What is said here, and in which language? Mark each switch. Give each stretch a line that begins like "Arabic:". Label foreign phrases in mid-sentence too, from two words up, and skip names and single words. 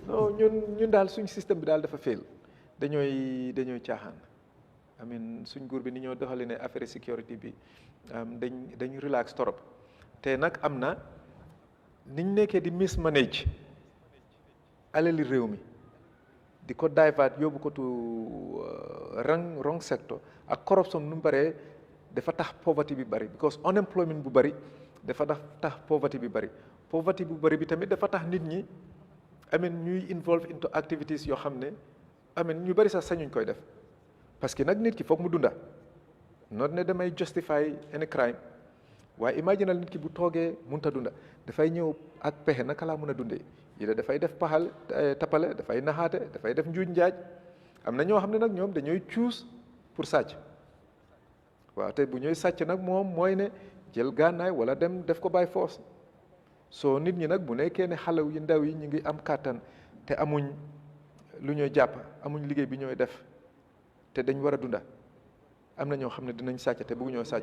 Wolof: non ñun daal suñ système bi daal dafa fail dañooy caaxaan amin suñ nguur bi ni ñoo doxalee ne affaire sécurité bi dañ relax torop te nag am na niñ nekkee di mismanage alali réew mi di ko divert yóbbu ko tu
English: wrong sector
Wolof: ak corruption nu mu bëree dafa tax poverty bi bëri because unemployment bu bëri dafa tax poverty bi bëri bi tamit dafa tax nit ñi amin ñuy
English: involve into activities
Wolof: yoo xam ne amin ñu bëri sax sañuñ koy def
French: parce que
Wolof: nag nit ki foog mu dunda not ne damay
English: justify any crime
Wolof: waaye imaginal nit ki bu toogee mënta dunda dafay ñëw ak pexe naka laa mën a dundee yi dafay def tapale dafay naxaate dafay def njuuj njaaj am na ñoo xam ne nag ñoom dañooy choose pour sàcc waaw te bu ñooy sàcc nag moom mooy ne jël gànnaay wala dem def ko
English: by force
Wolof: soo nit ñi nag bu nekkee ne xale yu ndaw yi ñu ngi am kàttan te amuñ lu ñooy jàpp amuñ liggéey bi ñooy def te dañ war a dunda am na ñoo xam ne dinañ sàcc te bëgg ñoo sàcc.